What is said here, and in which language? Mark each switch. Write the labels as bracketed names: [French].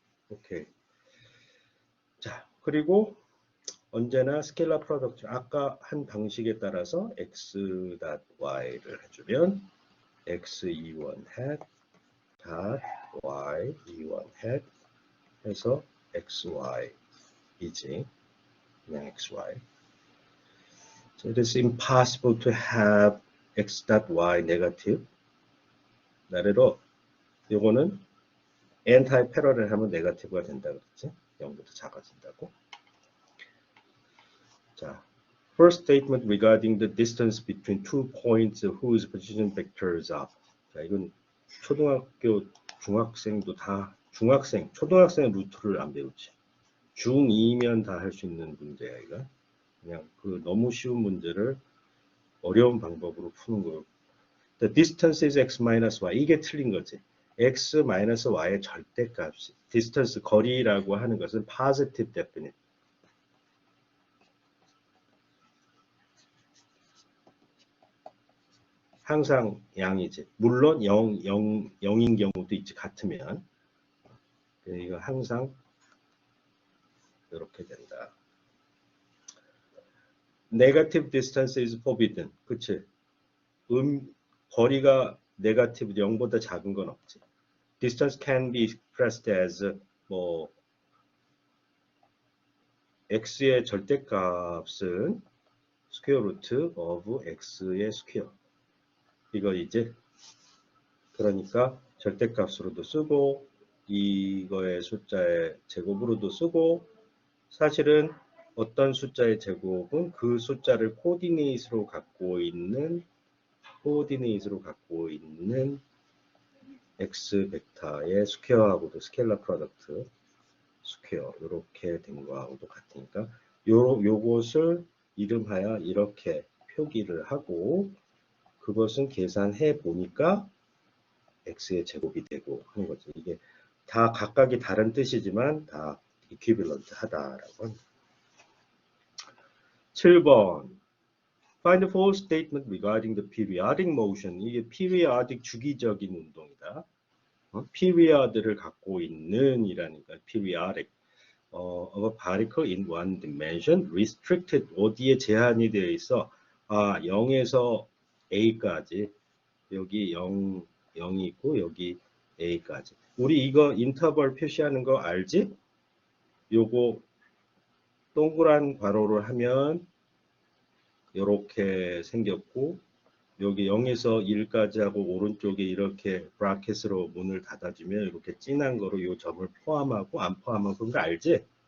[Korean] 오케이. 자, 그리고 언제나 스케일러 프로덕트 아까 한 방식에 따라서 x.y를 해주면 x21 hat y21 hat 해서 xy이지. 그냥 xy. [English] So it is impossible to have x.y negative. [Korean] 나래로 요거는 anti-parallel 하면 네거티브가 된다 그랬지. 0보다 작아진다고. [English] 자, first statement regarding the distance between two points whose position vectors are. [Korean] 자, 이건 초등학교 중학생도 다 초등학생 루트를 안 배우지. 중2면 다 할 수 있는 문제야, 이거. 그냥 그 너무 쉬운 문제를 어려운 방법으로 푸는 거예요. [English] The distance is x minus y. [Korean] 이게 틀린 거지. x minus y의 절대값이. distance, 거리라고 하는 것은 positive definite. 항상 양이지. 물론 0인 경우도 있지. 같으면. 이거 항상 이렇게 된다. [English] Negative distance is forbidden. [Korean] 그치? 거리가 네거티브 0보다 작은 건 없지. [English] Distance can be expressed as [Korean] 뭐 x의 절대값은 [English] square root of x의 square. [Korean] 이거 이제 그러니까 절대값으로도 쓰고 이거의 숫자의 제곱으로도 쓰고 사실은 어떤 숫자의 제곱은 그 숫자를 코디네이트로 갖고 있는 코오디네이트로 갖고 있는 x 벡터의 스퀘어하고도 스케일러 프로덕트 스퀘어 이렇게 된 거하고도 같으니까 요것을 이름하여 이렇게 표기를 하고 그것은 계산해 보니까 x의 제곱이 되고 하는 거죠. 이게 다 각각이 다른 뜻이지만 다 equivalent 하다라고 합니다. [English] 7번 Find the false statement regarding the periodic motion. [Korean] 이게 periodic 주기적인 운동이다. period를 갖고 있는 이라니까 [English] periodic of a particle in one dimension restricted [Korean] 어디에 제한이 되어 있어? 0에서 a까지 여기 0이 있고 여기 a까지. 우리 이거 인터벌 표시하는 거 알지? 요거 동그란 괄호를 하면 이렇게 생겼고 여기 0에서 1까지 하고 오른쪽에 이렇게 브라켓으로 문을 닫아주면 이렇게 진한 거로 이 점을 포함하고 안 포함하고 그런 거 알지?